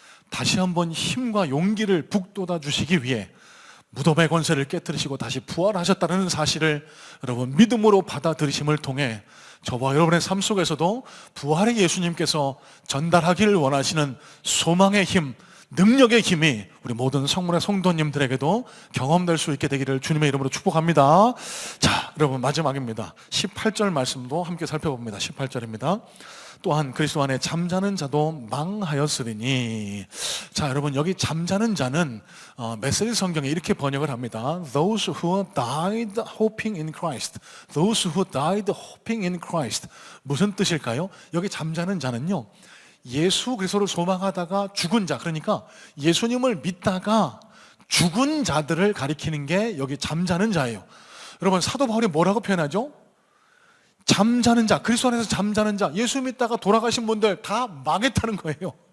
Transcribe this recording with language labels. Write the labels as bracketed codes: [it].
[ko] 다시 한번 힘과 용기를 북돋아 주시기 위해 무덤의 권세를 깨뜨리시고 다시 부활하셨다는 사실을 여러분 믿음으로 받아들이심을 통해 저와 여러분의 삶 속에서도 부활의 예수님께서 전달하기를 원하시는 소망의 힘, 능력의 힘이 우리 모든 성문의 성도님들에게도 경험될 수 있게 되기를 주님의 이름으로 축복합니다. 자, 여러분, 마지막입니다. 18절 말씀도 함께 살펴봅니다. 18절입니다. 또한 그리스도 안에 잠자는 자도 망하였으리니. 자, 여러분, 여기 잠자는 자는 메시지 성경에 이렇게 번역을 합니다. [en] Those who died hoping in Christ. Those who died hoping in Christ. [ko] 무슨 뜻일까요? 여기 잠자는 자는요, 예수 그리스도를 소망하다가 죽은 자, 그러니까 예수님을 믿다가 죽은 자들을 가리키는 게 여기 잠자는 자예요. 여러분, 사도 바울이 뭐라고 표현하죠? 잠자는 자, 그리스도 안에서 잠자는 자, 예수 믿다가 돌아가신 분들 다 망했다는 거예요.